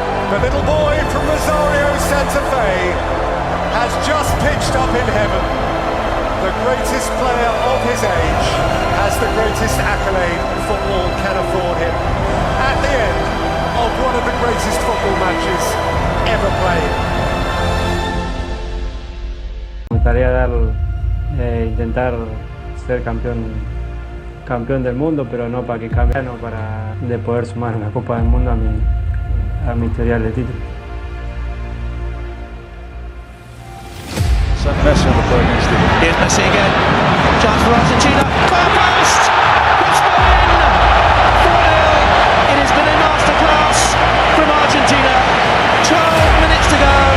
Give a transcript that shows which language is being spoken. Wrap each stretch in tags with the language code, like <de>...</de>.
<en>The little boy from Rosario, Santa Fe has just pitched up in heaven. The greatest player of his age has the greatest accolade football can afford him. At the end of one of the greatest football matches ever played.</en> <es>Me gustaría intentar ser campeón del mundo, pero no para que cambie, no para de poder sumar una Copa del Mundo a mi historial de títulos.</es> <en>Messi on the play against him. Here's Messi again. Chance for Argentina. Far post! It's gone in! 4-0. It has been a masterclass from Argentina. 12 minutes to go.</en>